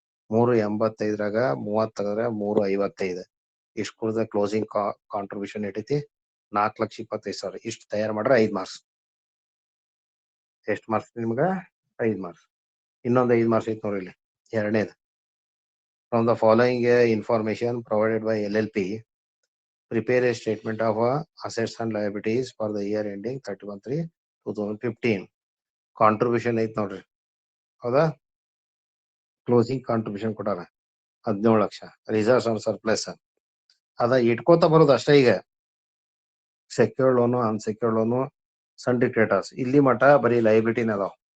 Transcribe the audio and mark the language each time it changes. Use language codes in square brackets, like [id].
[kn] 385 30 ತೆಗೆದ್ರೆ 355. ಇಷ್ಟು ಕುಡ್ದ ಕ್ಲೋಸಿಂಗ್ ಕಾಂಟ್ರಿಬ್ಯೂಷನ್ ಐತಿ 4,25,000. ಇಷ್ಟು ತಯಾರು ಮಾಡ್ರೆ 5 ಮಾರ್ಕ್ಸ್. ಎಷ್ಟು ಮಾರ್ಕ್ಸ್ ನಿಮ್ಗ? 5 ಮಾರ್ಕ್ಸ್. ಇನ್ನೊಂದು 5 ಮಾರ್ಕ್ಸ್ ಐತಿ ನೋಡ್ರಿ ಇಲ್ಲಿ ಎರಡನೇದು. [en] From the following information provided by LLP, prepare a statement of assets and liabilities for the year ending 31/3/2015. [kn] Contribution ಐತಿ ನೋಡ್ರಿ, ಹೌದಾ? ಕ್ಲೋಸಿಂಗ್ ಕಾಂಟ್ರಿಬ್ಯೂಷನ್ ಕೊಟ್ಟಾರ 17 ಲಕ್ಷ. ರಿಸರ್ವ್ಸ್ ಅಂಡ್ ಸರ್ಪ್ಲಸ್ ಅದ ಇಟ್ಕೋತ ಬರೋದು ಅಷ್ಟೇ. ಈಗ secured loan, unsecured loan, sundry creditors ಇಲ್ಲಿ ಮಠ ಬರೀ ಲೈಬಿಲಿಟಿನ ಅದಾವ.